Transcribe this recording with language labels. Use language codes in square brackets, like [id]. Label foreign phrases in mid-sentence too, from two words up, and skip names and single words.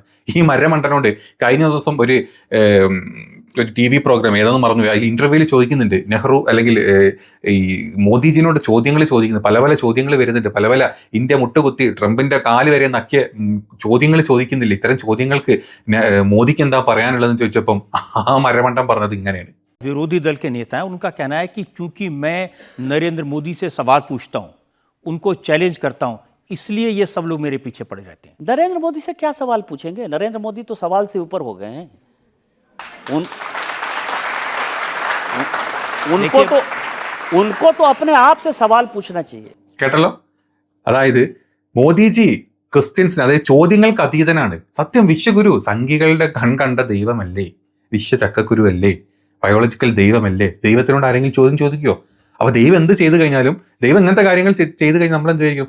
[ml] ഈ മരമണ്ടനോട് കഴിഞ്ഞ ദിവസം ഒരു TV പ്രോഗ്രാം ഏതെന്ന് പറഞ്ഞു, അതിൽ ഇന്റർവ്യൂവിൽ ചോദിക്കുന്നുണ്ട് നെഹ്റു അല്ലെങ്കിൽ ഈ മോദിജിനോട് ചോദിക്കുന്നത്, പല ചോദ്യങ്ങൾ വരുന്നുണ്ട്, പല ഇന്ത്യ മുട്ടുകുത്തി ട്രംപിന്റെ കാല് വരെ നക്കിയ ചോദ്യങ്ങൾ ചോദിക്കുന്നില്ല. ഇത്തരം ചോദ്യങ്ങൾക്ക് മോദിക്ക് എന്താ പറയാനുള്ളതെന്ന് ചോദിച്ചപ്പം ആ മരമണ്ടൻ പറഞ്ഞത് ഇങ്ങനെയാണ്. [hi] विरोधी दल के नेता हैं, उनका कहना है कि चूंकि मैं नरेंद्र मोदी से सवाल पूछता हूं, उनको चैलेंज करता हूं, इसलिए ये सब लोग मेरे पीछे पड़े रहते हैं। नरेंद्र मोदी से क्या सवाल पूछेंगे? नरेंद्र मोदी तो सवाल से ऊपर हो गए हैं। उनको तो अपने आप से सवाल पूछना चाहिए. [ml] കേട്ടല്ലോ, അതായത് മോദിജി ക്രിസ്ത്യൻസിന്, അതായത് ചോദ്യങ്ങൾക്ക് അതീതനാണ്. സത്യം വിശ്വഗുരു സംഘികളുടെ കണ്ട ദൈവമല്ലേ? വിശ്വ ചക്കക്കുരുവല്ലേ? ബയോളജിക്കൽ ദൈവമല്ലേ? ദൈവത്തിനോട് ആരെങ്കിലും ചോദ്യം ചോദിക്കുമോ? അപ്പോൾ ദൈവം എന്ത് ചെയ്തു കഴിഞ്ഞാലും, ദൈവം ഇങ്ങനത്തെ കാര്യങ്ങൾ ചെയ്തു കഴിഞ്ഞാൽ നമ്മൾ എന്ത് വിചാരിക്കും?